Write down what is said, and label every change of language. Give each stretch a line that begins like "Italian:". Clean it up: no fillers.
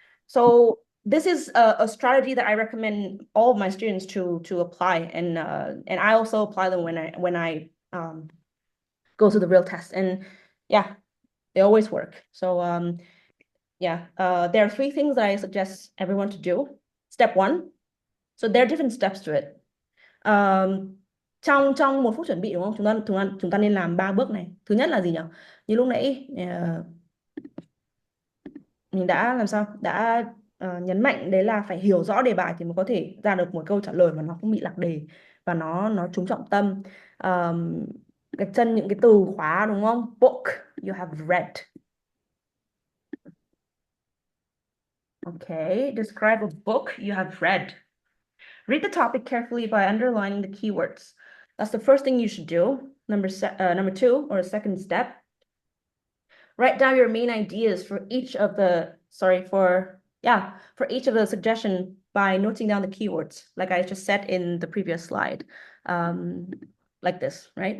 English: So this is a strategy that I recommend all of my students to apply, and I also apply them when I go to the real test. And yeah, they always work. So yeah, there are three things that I suggest everyone to do. Step one. So there are different steps to it.
Vietnamese: Trong trong một phút chuẩn bị đúng không? Chúng ta nên làm ba bước này. Thứ nhất là gì nhỉ? Như lúc nãy mình đã làm sao? Đã nhấn mạnh đấy là phải hiểu rõ đề bài thì mới có thể ra được một câu trả lời mà nó không bị lạc đề và nó trúng trọng tâm. Gạch chân những cái từ khóa đúng không?
English: Book, you have read. Okay, describe a book you have read. Read the topic carefully by underlining the keywords. That's the first thing you should do. Number two, or second step, write down your main ideas for each of the, for each of the suggestion by noting down the keywords, like I just said in the previous slide, like this, right?